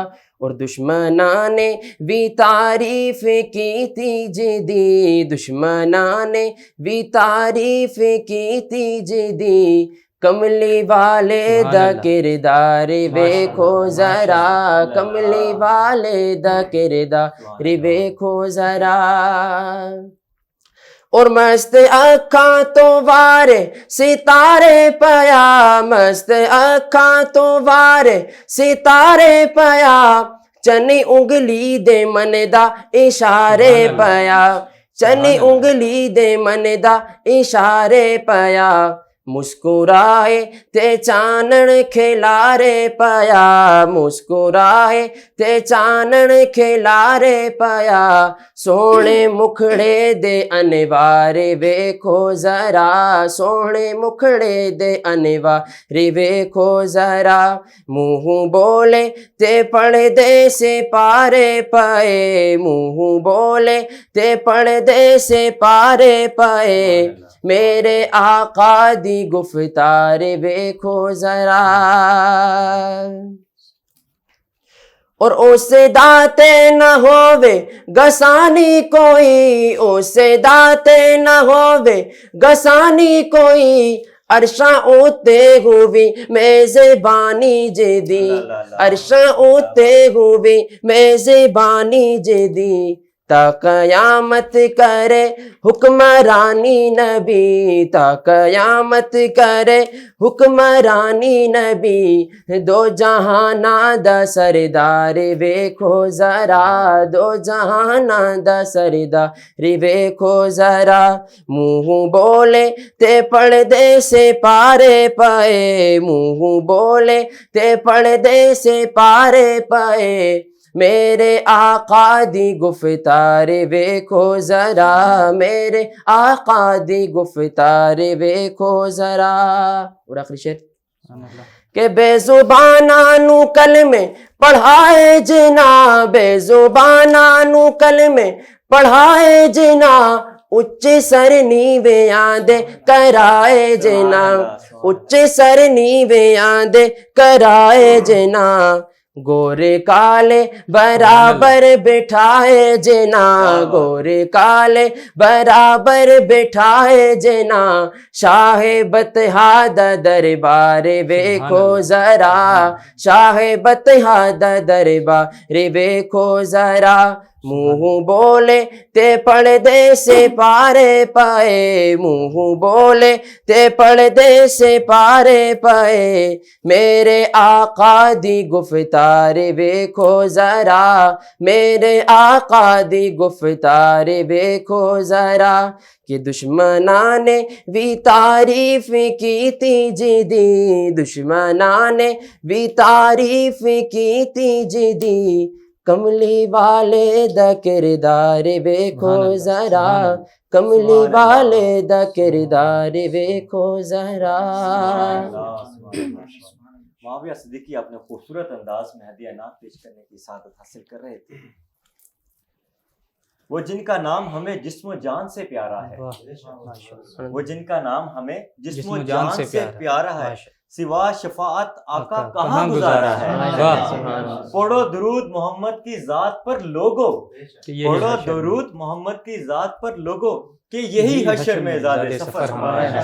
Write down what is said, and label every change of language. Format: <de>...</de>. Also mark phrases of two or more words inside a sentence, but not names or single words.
<pa>اور دشمناں نے بھی تعریف کی تھی جدی, دشمناں نے بھی تعریف کی تھی جدی, کملی والے دا کردار ویکھو ذرا, کملی والے دا کردار ویکھو ذرا. اور مست اکھاں تو وارے ستارے پیا, مست اکھاں تو وارے ستارے پیا, ਚੰਨੀ ਉਂਗਲੀ ਦੇ ਮਨ ਦਾ ਇਸ਼ਾਰੇ ਪਿਆ ਚੰਨੀ ਉਂਗਲੀ ਦੇ ਮਨ ਦਾ ਇਸ਼ਾਰੇ ਪਿਆ ਮੁਸਕਰਾਏ ਤੇ ਚਾਨਣ ਖਿਲਾਰੇ ਪਿਆ ਮੁਸਕਰਾਏ ਤੇ ਚਾਨਣ ਖਿਲਾਰੇ ਪਿਆ ਸੋਹਣੇ ਮੁਖੜੇ ਦੇ ਅਨਵਾਰੇ ਵੇਖੋ ਜ਼ਰਾ ਸੋਹਣੇ ਮੁਖੜੇ ਦੇ ਅਨਵਾਰੇ ਵੇਖੋ ਜ਼ਰਾ ਮੂੰਹ ਬੋਲੇ ਤੇ ਪੜਦੇ ਸੇ ਪਾਰੇ ਪਏ ਮੂੰਹ ਬੋਲੇ ਤੇ ਪੜਦੇ ਸੇ ਪਾਰੇ ਪਏ میرے آقا دی گفتار ویکھو ذرا اور اس داتے نہ ہووے گسانی کوئی اس داتے نہ ہووے گسانی کوئی عرشاں اوتے ہووی میزبانی جدی عرشاں اوتے ہووی میزبانی جدی تا قیامت کرے حکمرانی نبی تا قیامت کرے حکمرانی نبی دو جہاناں دا سردار ویکھو ذرا دو جہاناں دا سردار ویکھو ذرا منہ بولے تے پردے سے پارے پائے منہ بولے تے پردے سے پارے پائے میرے آقا دی گفتار ویکھو ذرا میرے آقا دی گفتار ویکھو ذرا اور آخری شعر کہ بے زباناں نو کلمے پڑھائے جنا بے زباناں نو کلمے پڑھائے جنا اچے سر نیویاں دے کرائے جنا اچے سر نیویاں دے کرائے جنا گورے کالے برابر بٹھائے جنا گورے کالے برابر بٹھائے جنا شاہ بطحا دا دربار ویکھو ذرا شاہ بطحا دا دربار ویکھو ذرا منہ بولے تے پردے سے پارے پائے منہ بولے تے پردے سے پارے پائے میرے آقا دی گفتار ویکھو ذرا میرے آقا دی گفتار ویکھو ذرا کہ دشمناں نے بھی تعریف کیتی جدی دشمناں نے بھی تعریف کیتی جدی کملی والے دا کردار ویکھو ذرا کملی والے دا کردار ویکھو ذرا</pa> <ur>معاویہ صدیقی اپنے خوبصورت انداز میں ہدیہ نعت پیش کرنے کی سعادت حاصل کر رہے تھے وہ جن کا نام ہمیں جسم و جان سے پیارا ہے وہ جن کا نام ہمیں جسم و جان سے پیارا ہے سوا شفاعت آقا کہاں گزارا ہے پڑھو درود محمد کی ذات پر لوگو پڑھو درود محمد کی ذات پر لوگو کہ یہی حشر میں زاد سفر ہمارا ہے</ur>